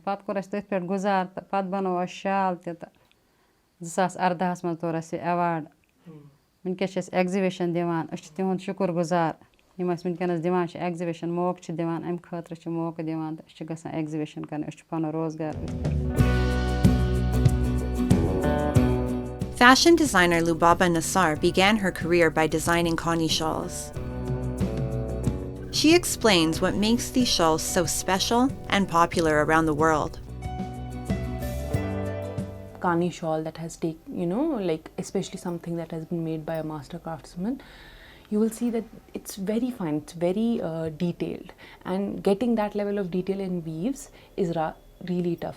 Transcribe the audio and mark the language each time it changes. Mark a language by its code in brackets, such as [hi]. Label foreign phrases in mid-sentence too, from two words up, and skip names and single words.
[ks] پَتہٕ کوٚر اَسہِ تٔتھۍ پٮ۪ٹھ گُزار تہٕ پَتہٕ بَنوو اَسہِ شال تہِ تہٕ 2018 منٛز توٚر اَسہِ یہِ اٮ۪واڈ. وٕنۍکٮ۪س چھِ أسۍ اٮ۪گزِبِشَن دِوان. أسۍ چھِ تِہُنٛد شُکُر گُزار یِم اَسہِ وٕنۍکٮ۪نَس دِوان چھِ اٮ۪گزِبِشَن, موقعہٕ چھِ دِوان. اَمہِ خٲطرٕ چھِ موقعہٕ دِوان تہٕ أسۍ چھِ گژھان اٮ۪گزِبِشَن کَرنہِ. أسۍ چھِ پَنُن روزگار أتھۍ پٮ۪ٹھ. [en] Fashion designer Lubaba Nassar began her career by designing Kani shawls. She explains what makes these shawls so special and popular around the world. Kani shawl that has taken, like especially something that has been made by a master craftsman, you will see that it's very fine, it's very detailed, and getting that level of detail in weaves is really tough.